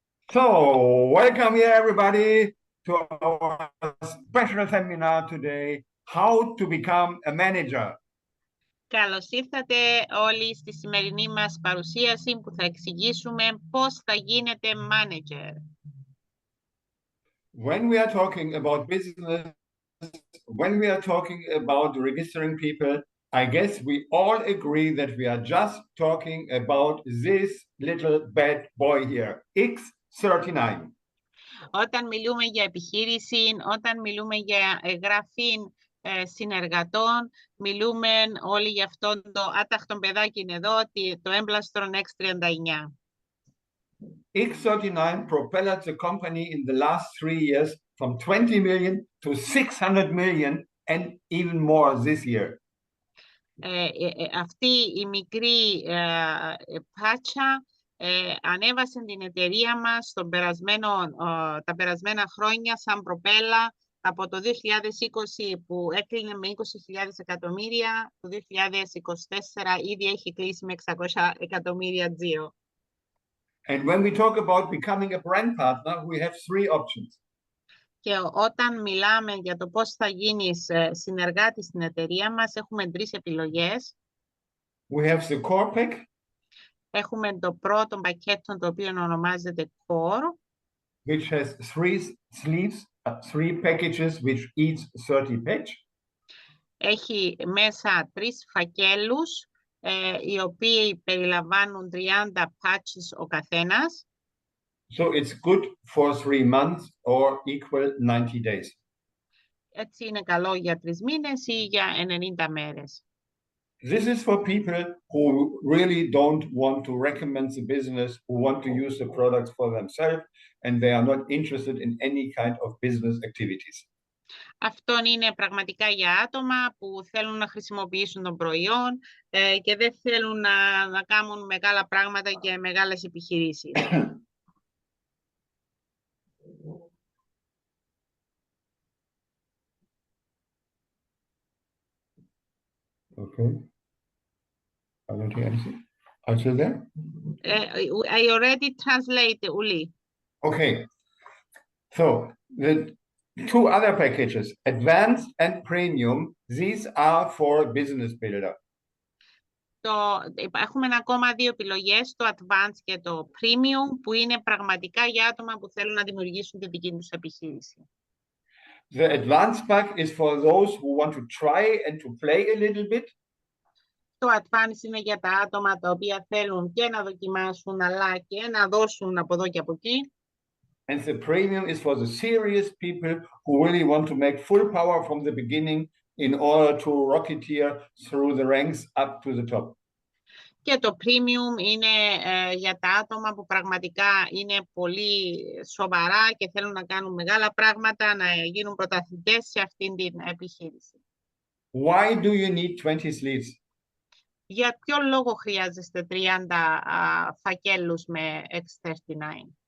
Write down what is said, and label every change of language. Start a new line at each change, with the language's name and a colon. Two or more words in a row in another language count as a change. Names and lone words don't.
English: So, welcome here everybody to our special seminar today, How to Become a Manager.
Greek: Καλώς ήρθατε όλοι στη σημερινή μας παρουσίαση που θα εξηγήσουμε πώς θα γίνετε manager.
English: When we are talking about business, when we are talking about registering people, I guess we all agree that we are just talking about this little bad boy here, X39.
Greek: Όταν μιλούμε για επιχείρηση, όταν μιλούμε για γραφή συνεργατών, μιλούμε όλοι για αυτό το άταχτο παιδάκι είναι εδώ, το έμπλαστρον X39.
English: X39 propelled the company in the last 3 years from 20 million to 600 million and even more this year.
Greek: Αυτή η μικρή πάτσα ανέβασε την εταιρεία μας τα περασμένα χρόνια σαν προπέλα από το 2020 που έκλεινε με 20.000 εκατομμύρια, το 2024 ήδη έχει κλείσει με 600 εκατομμύρια τζίρο.
English: And when we talk about becoming a brand partner, we have 3 options.
Greek: Και όταν μιλάμε για το πώς θα γίνεις συνεργάτης στην εταιρεία μας, έχουμε 3 επιλογές.
English: We have the core pack.
Greek: Έχουμε το πρώτο πακέτο, το οποίο ονομάζεται Core,
English: which has 3 sleeves, 3 packages, which each 30 page.
Greek: Έχει μέσα 3 φακέλους, οι οποίοι περιλαμβάνουν 30 patches ο καθένας.
English: So it's good for 3 months or equal 90 days.
Greek: Έτσι είναι καλό για 3 μήνες ή για 90 μέρες.
English: This is for people who really don't want to recommend the business, who want to use the products for themselves, and they are not interested in any kind of business activities.
Greek: Αυτό είναι πραγματικά για άτομα που θέλουν να χρησιμοποιήσουν το προϊόν και δεν θέλουν να κάνουν μεγάλα πράγματα και μεγάλες επιχειρήσεις.
English: Okay. I don't hear anything. Are you there? I already translate, Uli. Okay. So the 2 other packages, advanced and premium, these are for business builder.
Greek: Έχουμε ακόμα 2 επιλογές, το advanced και το premium, που είναι πραγματικά για άτομα που θέλουν να δημιουργήσουν τη δική τους επιχείρηση.
English: The advanced pack is for those who want to try and to play a little bit.
Greek: Το advanced είναι για τα άτομα τα οποία θέλουν και να δοκιμάσουν, αλλά και να δώσουν από εδώ και από εκεί.
English: And the premium is for the serious people who really want to make full power from the beginning in order to rocketeer through the ranks up to the top.
Greek: Και το premium είναι για τα άτομα που πραγματικά είναι πολύ σοβαρά και θέλουν να κάνουν μεγάλα πράγματα, να γίνουν πρωταθλητές σε αυτήν την επιχείρηση.
English: Why do you need 20 sleeves?
Greek: Για ποιο λόγο χρειάζεστε 30 φακέλους με X39?